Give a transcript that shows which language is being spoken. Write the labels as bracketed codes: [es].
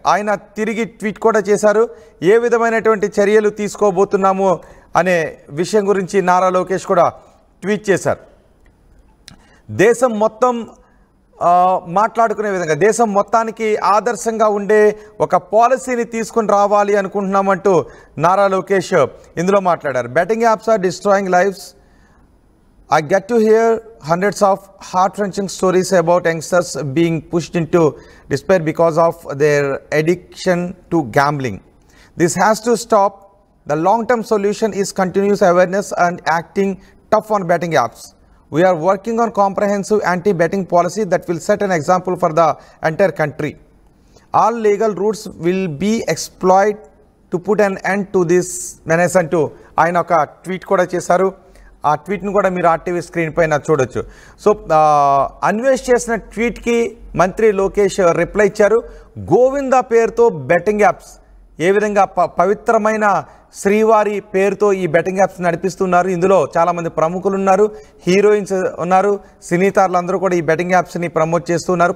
[te] ఆయన తిరిగి ట్వీట్ కూడా చేశారు. ఏ విధమైనటువంటి చర్యలు తీసుకోబోతున్నాము అనే విషయం గురించి నారా లోకేష్ కూడా ట్వీట్ చేశారు. దేశం మొత్తం మాట్లాడుకునే విధంగా, దేశం మొత్తానికి ఆదర్శంగా ఉండే ఒక పాలసీని తీసుకుని రావాలి అనుకుంటున్నామంటూ నారా లోకేష్ ఇందులో మాట్లాడారు. [en] Betting apps are destroying lives. I get to hear hundreds of heart-wrenching stories about youngsters being pushed into despair because of their addiction to gambling. This has to stop. The long-term solution is continuous awareness and acting tough on betting apps. We are working on comprehensive anti-betting policy that will set an example for the entire country. All legal routes will be exploited to put an end to this menace [te] అంటూ ఆయన ఒక tweet కూడా చేశారు. ఆ ట్వీట్ను కూడా మీరు RTV screen పైన చూడొచ్చు. సో అన్వేష్ చేసిన ట్వీట్కి మంత్రి లోకేష్ రిప్లై ఇచ్చారు. గోవింద పేరుతో బెట్టింగ్ యాప్స్ ఏ విధంగా పవిత్రమైన శ్రీవారి పేరుతో ఈ బెట్టింగ్ యాప్స్ నడిపిస్తున్నారు. ఇందులో చాలామంది ప్రముఖులు ఉన్నారు, హీరోయిన్స్ ఉన్నారు, సినీ తారలు అందరూ కూడా ఈ బెట్టింగ్ యాప్స్ని ప్రమోట్ చేస్తున్నారు.